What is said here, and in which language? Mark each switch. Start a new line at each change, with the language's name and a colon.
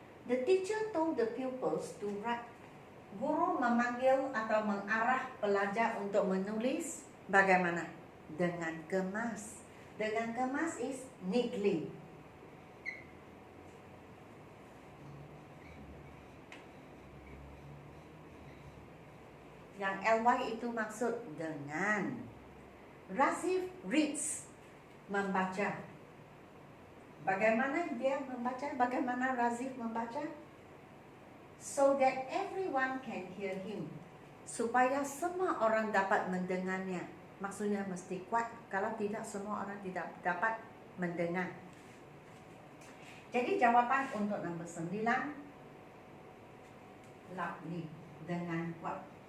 English: The teacher told the pupils to write.
Malay: Guru memanggil atau mengarah pelajar untuk menulis bagaimana? Dengan kemas. Dengan kemas
English: is neatly.
Malay: Yang ly itu maksud dengan.
English: Razif reads,
Malay: membaca. Bagaimana dia membaca? Bagaimana Razif membaca?
English: So that everyone can hear him.
Malay: Supaya semua orang dapat mendengarnya. Maksudnya mesti kuat. Kalau tidak, semua orang tidak dapat mendengar. Jadi jawapan untuk nombor 9, loudly, dengan kuat.